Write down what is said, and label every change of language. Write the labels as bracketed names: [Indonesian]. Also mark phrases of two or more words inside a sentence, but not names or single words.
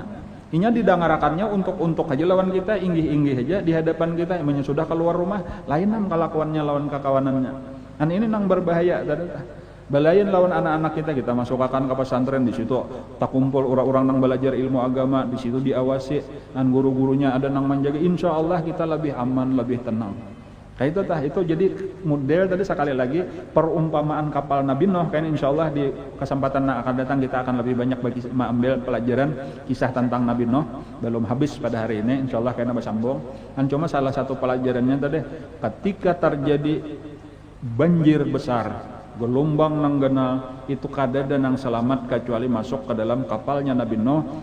[Banjar] Inya didangarakannya untuk aja lawan kita, inggih-inggih aja di hadapan kita. Emangnya sudah keluar rumah, lain nang kelakuannya lawan kekawanannya. Dan ini nang berbahaya. Balayan lawan anak-anak kita masukkan ke pesantren, di situ tak kumpul orang-orang nang belajar ilmu agama, di situ diawasi dan guru-gurunya ada nang menjaga. [Arabic] Insya Allah [Indonesian] kita lebih aman, lebih tenang. [Banjar] Kayak itu tah, itu jadi model tadi sekali lagi perumpamaan kapal Nabi Nuh. [Indonesian] Kan [Arabic] insya Allah [Indonesian] di kesempatan yang akan datang kita akan lebih banyak bagi mengambil pelajaran kisah tentang Nabi Nuh. [Banjar] Belum habis pada hari ini, [Arabic] insya Allah [Banjar] kayaknya bersambung. Dan cuma salah satu pelajarannya tadi, ketika terjadi banjir besar, gelombang nang genal, itu kada ada nang selamat kecuali masuk ke dalam kapalnya Nabi Nuh.